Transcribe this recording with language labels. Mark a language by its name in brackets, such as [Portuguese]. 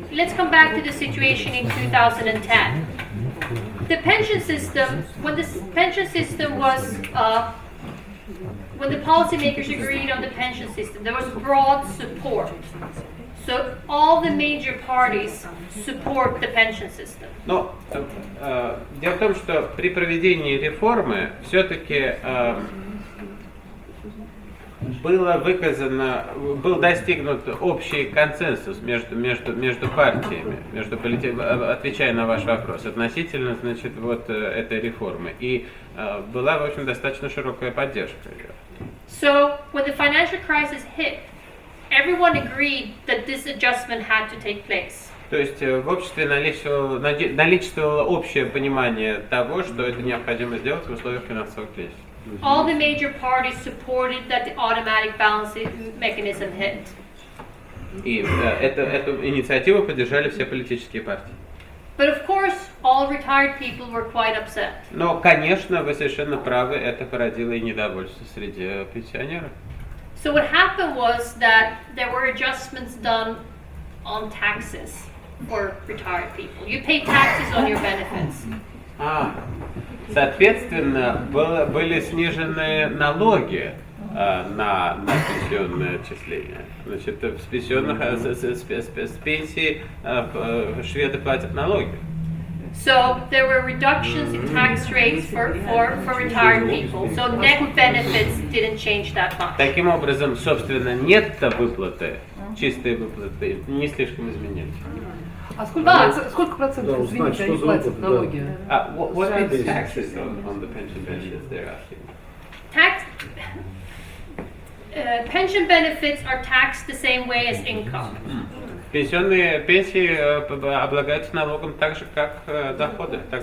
[English] Let's come back to the situation in 2010. The pension system, when the pension system was, when the policymakers agreed on the pension system, there was broad support. So all the major parties support the pension system. [Russian] Но дело в том, что при проведении реформы все-таки был достигнут общий консенсус между партиями, отвечая на ваш вопрос, относительно, этой реформы. И была, в общем, достаточно широкая поддержка ее. [English] So when the financial crisis hit, everyone agreed that this adjustment had to take place. [Russian] То есть в обществе наличествовало общее понимание того, что это необходимо сделать в условиях финансового кризиса. [English] All the major parties supported that the automatic balancing mechanism hit. [Russian] И эту инициативу поддержали все политические партии. [English] But of course, all retired people were quite upset. [Russian] Но, конечно, вы совершенно правы, это породило и недовольство среди пенсионеров. [English] So what happened was that there were adjustments done on taxes for retired people. You pay taxes on your benefits. [Russian] Соответственно, были снижены налоги на пенсионное отчисление. Значит, с пенсии шведы платят налоги. [English] So there were reductions in tax rates for retired people. So net benefits didn't change that much. [Russian] Таким образом, собственно, нетто-выплаты, чистые выплаты, не слишком изменились. А сколько процентов, извините, они платят налоги? [English] What are the taxes on the pension benefits they're asking? Pension benefits are taxed the same way as income. [Russian] Пенсионные пенсии облагаются налогом так же, как доходы.